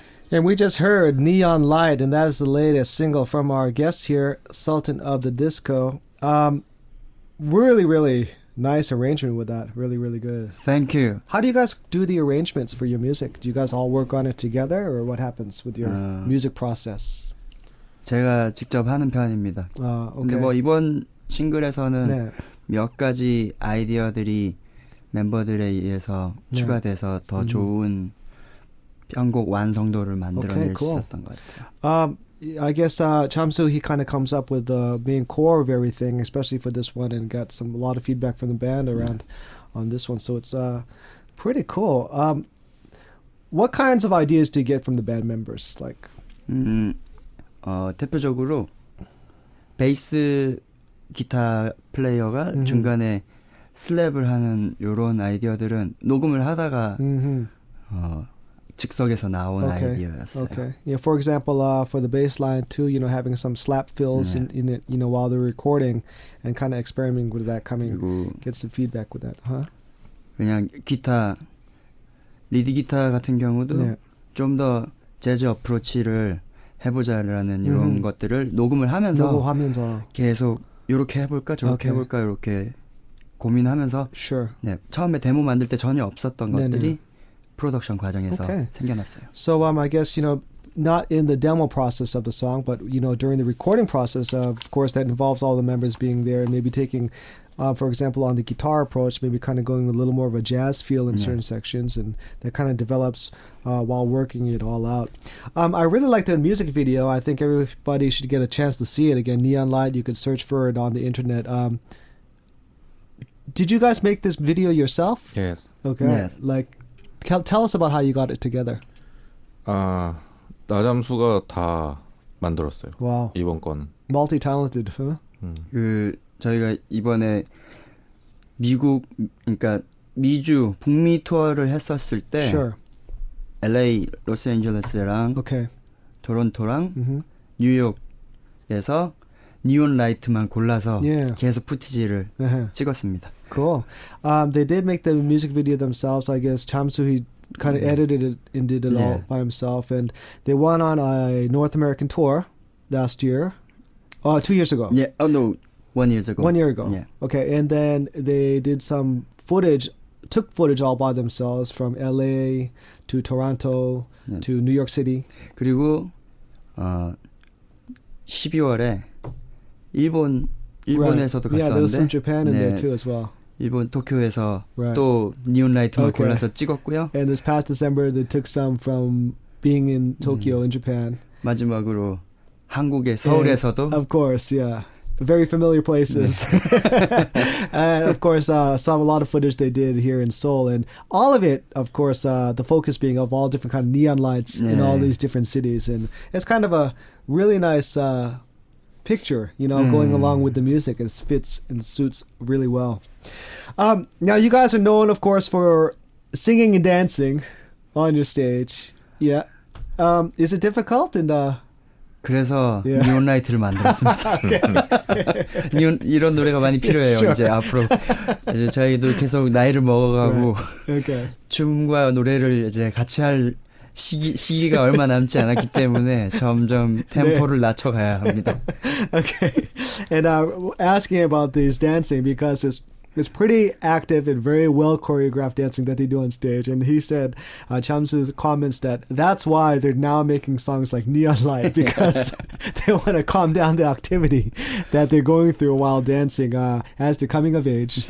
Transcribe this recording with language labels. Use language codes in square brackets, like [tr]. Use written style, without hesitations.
[en] And we just heard Neon Light, and that is the latest single from our guest here, Sultan of the Disco. Really, really nice arrangement with that. Really, really good. Thank you. How do you guys do the arrangements for your music? Do you guys all work on it together, or what happens with your music process? [ko] 제가 직접 하는 편입니다. 근데 뭐 이번 싱글에서는 몇 가지 아이디어들이 멤버들에 의해서 추가돼서 더 좋은 편곡 완성도를 만들어낼 수 있었던 것 같아요. [en] I guess Chamsu, he kind of comes up with the main core of everything, especially for this one, and got a lot of feedback from the band around on this one. So it's pretty cool. What kinds of ideas do you get from the band members? Like, [ko] 대표적으로 베이스 기타 플레이어가 중간에 슬랩을 하는 이런 아이디어들은 녹음을 하다가 즉석에서 나온 아이디어였어요. [en] Okay. Yeah, for example, for the bass line too, having some slap fills in it, while they're recording and kind of experimenting with that, get some feedback with that, huh? [ko] 그냥 기타, 리드 기타 같은 경우도 좀 더 재즈 어프로치를 해보자라는 이런 것들을 녹음을 하면서 계속 이렇게 해볼까 저렇게 해볼까 이렇게 고민하면서 네, 처음에 데모 만들 때 전혀 없었던 것들이 프로덕션 과정에서 생겨났어요. [en] So I guess not in the demo process of the song, but during the recording process, of course, that involves all the members being there and maybe taking, for example, on the guitar approach, maybe kind of going with a little more of a jazz feel in certain sections, and that kind of develops while working it all out. I really like the music video. I think everybody should get a chance to see it again. Neon Light. You could search for it on the internet. Did you guys make this video yourself? Yes. Okay. Yes. Like, tell us about how you got it together. [ko] 나잠수가 다 만들었어요. [en] Wow. [ko] 이번 거는. [en] Multi-talented, huh? [ko] 저희가 이번에 그러니까 미주 북미 투어를 했었을 때 LA, 로스앤젤레스랑 토론토랑 뉴욕에서 니온 라이트만 골라서 계속 푸티지를 찍었습니다. [en] Cool. They did make the music video themselves. I guess Chamsu, he kind of edited it and did it all by himself. And they went on a North American tour last year. 2 years ago. Yeah. Oh no, 1 year ago. 1 year ago. Yeah. Okay, and then they did some footage, took footage all by themselves from LA to Toronto to New York City. [ko] 그리고 12월에 일본에서도 갔었는데. [en] Yeah, there was some Japan in there too as well. [ko] 일본 도쿄에서 또 니온 라이트만 골라서 찍었고요. [en] And this past December, they took some from being in Tokyo in Japan. [ko] 마지막으로 한국의 서울에서도. [en] Of course, yeah. Very familiar places. And of course, a lot of footage they did here in Seoul. And all of it, of course, the focus being of all different kind of neon lights in all these different cities. And it's kind of a really nice picture, going along with the music. It fits and suits really well. Now, you guys are known, of course, for singing and dancing on your stage. Yeah. Is it difficult? And [ko] 그래서 니온 라이트를 만들었습니다. 이런 노래가 많이 필요해요. 이제 앞으로 이제 저희도 계속 나이를 먹어가고 춤과 노래를 이제 같이 할 시기가 얼마 남지 않았기 때문에 점점 템포를 낮춰가야 합니다. [en] Okay, and asking about this dancing because it's pretty active and very well choreographed dancing that they do on stage. And he said, Chamsu's comments that's why they're now making songs like Neon Light, because they want to calm down the activity that they're going through while dancing as they're coming of age.